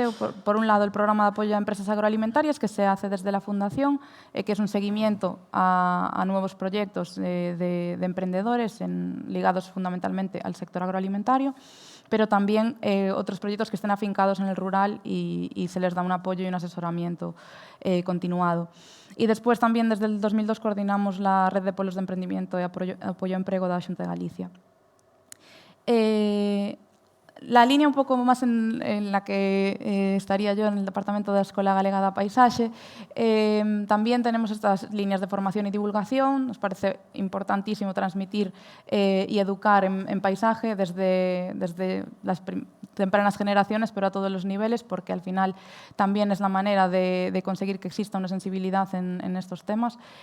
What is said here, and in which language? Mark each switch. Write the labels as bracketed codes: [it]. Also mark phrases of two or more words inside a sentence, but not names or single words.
[es] Por un lado, el programa de apoyo a empresas agroalimentarias que se hace desde la Fundación, que es un seguimiento a nuevos proyectos de emprendedores ligados fundamentalmente al sector agroalimentario, pero también otros proyectos que estén afincados en el rural y se les da un apoyo y un asesoramiento continuado. Y después también desde el 2002 coordinamos la red de polos de emprendimiento [gl] e apoio ao emprego da Xunta de Galicia. [es] La línea [gl] un pouco máis [es] en la que estaría yo en el Departamento da Escola Galega da Paisaxe, también tenemos estas líneas de formación y divulgación. Nos parece importantísimo transmitir y educar en paisaje desde las tempranas generaciones, pero a todos los niveles, porque al final también es la manera de conseguir que exista una sensibilidad en estos temas.